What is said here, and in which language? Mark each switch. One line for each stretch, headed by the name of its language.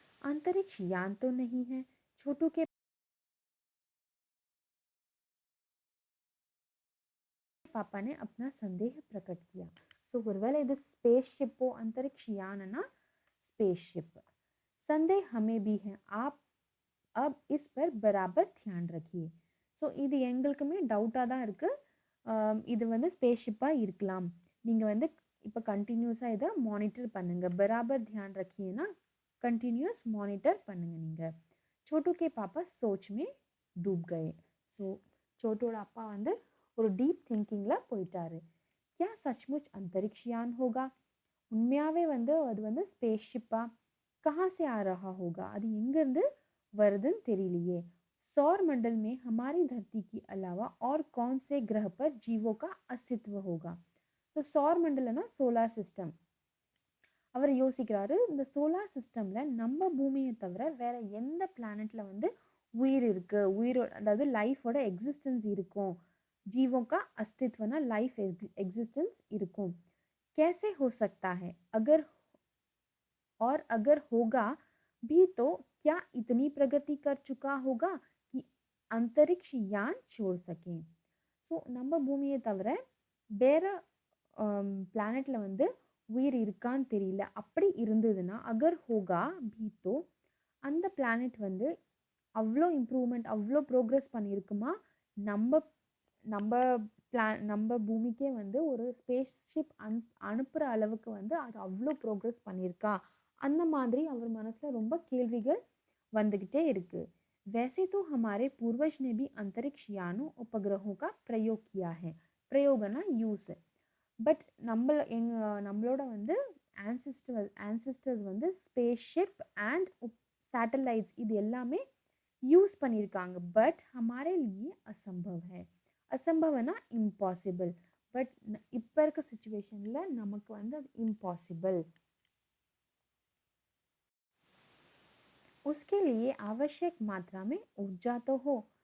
Hindi: अंतरिक्ष यान तो नहीं है, छोटू के पापा ने अपना संदेह प्रकट किया.
Tamil: So ஒருவேளை இது ஸ்பேஸ்ஷிப்போ
Hindi: अंतरिक्ष यानना स्पेसशिप. संदेह हमें भी है, आप अब इस पर बराबर ध्यान रखिए.
Tamil: ஸோ இது எங்களுக்குமே டவுட்டாக தான் இருக்குது. இது வந்து ஸ்பேஸ்ஷிப்பாக இருக்கலாம். நீங்கள் வந்து இப்போ கண்டினியூஸாக இதை மானிட்டர் பண்ணுங்கள்.
Hindi: பராபர் தியான் ரக்கியேன்னா
Tamil: कंटिन्यूस मॉनिटर பண்ணுங்க நீங்கள்.
Hindi: छोटू के पापा सोच में डूब गए.
Tamil: ஸோ छोटूட அப்பா வந்து ஒரு டீப் திங்கிங்கில் போயிட்டாரு.
Hindi: क्या सचमुच अंतरिक्ष यान होगा?
Tamil: உண்மையாகவே வந்து அது வந்து ஸ்பேஸ்ஷிப்பா?
Hindi: कहाँ से आ रहा होगा?
Tamil: அது எங்கேருந்து வருதுன்னு தெரியலையே.
Hindi: सौर मंडल में हमारी धरती के अलावा और कौन से ग्रह पर जीवों का अस्तित्व होगा? तो सौर मंडलना सोलार सिस्टम.
Tamil: அவர் யோசிக்கிறாரு, இந்த சோலார் சிஸ்டமில் நம்ம பூமியை தவிர வேற எந்த பிளானெட்டில் வந்து உயிர் இருக்குது, அதாவது லைஃபோட எக்ஸிஸ்டன்ஸ் இருக்கும்,
Hindi: जीवों का अस्तित्वना
Tamil: लाइफ एग्जिस्टेंस இருக்கும்.
Hindi: कैसे हो सकता है? अगर होगा भी तो क्या इतनी प्रगति कर चुका होगा कि अंतरिक्ष यान छोड़ सकें?
Tamil: ஸோ நம்ம பூமியை தவிர வேற பிளானெட்ல வந்து உயிர் இருக்கான்னு தெரியல. அப்படி இருந்ததுன்னா
Hindi: அகர் ஹோகா பீத்தோ,
Tamil: அந்த பிளானெட் வந்து அவ்வளோ இம்ப்ரூவ்மெண்ட் அவ்வளோ ப்ரோக்ரஸ் பண்ணியிருக்குமா? நம்ம நம்ம நம்ம பூமிக்கே வந்து ஒரு ஸ்பேஸ்ஷிப் அனுப்புகிற அளவுக்கு வந்து அது அவ்வளோ ப்ரோக்ரஸ் பண்ணியிருக்கா? அந்த மாதிரி அவர் மனசில் ரொம்ப கேள்விகள் வந்துக்கிட்டே இருக்குது.
Hindi: वैसे तो हमारे पूर्वज ने भी अंतरिक्ष यानों उपग्रहों का प्रयोग किया है. प्रयोगना यूஸ்.
Tamil: பட் நம்மளோட வந்து ஆன்சிஸ்டர்ஸ் வந்து ஸ்பேஸ்ஷிப் அண்ட் சேட்டலைட்ஸ் இது எல்லாமே யூஸ் பண்ணியிருக்காங்க.
Hindi: பட் हमारे लिए असंभव है. असंभवना इम्पॉसिबल.
Tamil: பட் இப்போ இருக்க சுச்சுவேஷனில் நமக்கு வந்து அது இம்பாசிபிள்.
Hindi: उसके लिए आवश्यक मात्रा में ऊर्जा तो हो.